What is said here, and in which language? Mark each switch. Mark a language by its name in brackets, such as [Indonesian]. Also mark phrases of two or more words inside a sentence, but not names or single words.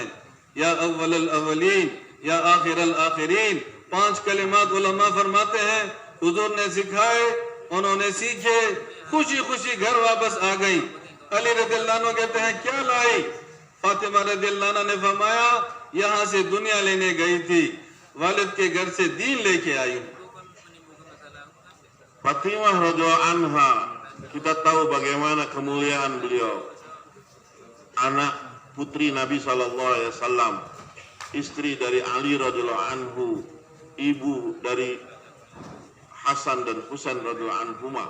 [Arabic] يا أول الأولين يا آخر الآخرين, [Hindi] 5 कलिमात उलमा फरमाते हैं हुजूर ने सिखाए, उन्होंने सीखे, खुशी खुशी घर वापस आ गई। अली [Arabic] رضي الله عنه [Hindi] कहते हैं क्या लाई? फातिमा [Arabic] رضي الله عنها [Hindi] ने फरमाया, यहाँ से दुनिया लेने गई थी, वालिद के घर से दीन लेके आई। [Indonesian] Fatimah [Arabic] رضي الله عنها, [Indonesian] kita tahu bagaimana kemuliaan beliau, anak putri Nabi SAW, istri dari Ali [Arabic] رضي الله عنه, [Indonesian] ibu dari Hasan dan Husain [Arabic] رضي الله عنهما.